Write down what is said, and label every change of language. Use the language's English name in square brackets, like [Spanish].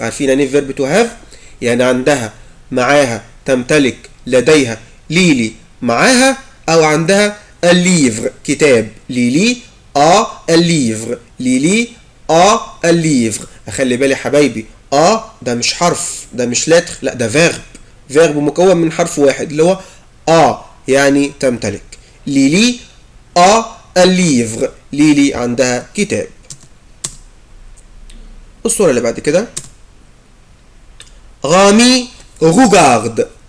[Arabic] عارفين يعني verbe [English] to have؟ [Arabic] يعني عندها معاها تمتلك لديها ليلي معاها أو عندها [French] un livre [Arabic] كتاب. ليلي [French] a un livre. ليلي a un livre. [Arabic] أخلي بالي حبايبي ده مش حرف ده مش لتر لا ده verbe. verbe مكون من حرف واحد اللي هو يعني تمتلك. ليلي [French] a un livre. [Arabic] ليلي عندها كتاب. الصورة اللي بعد كده [French] Rami regarde.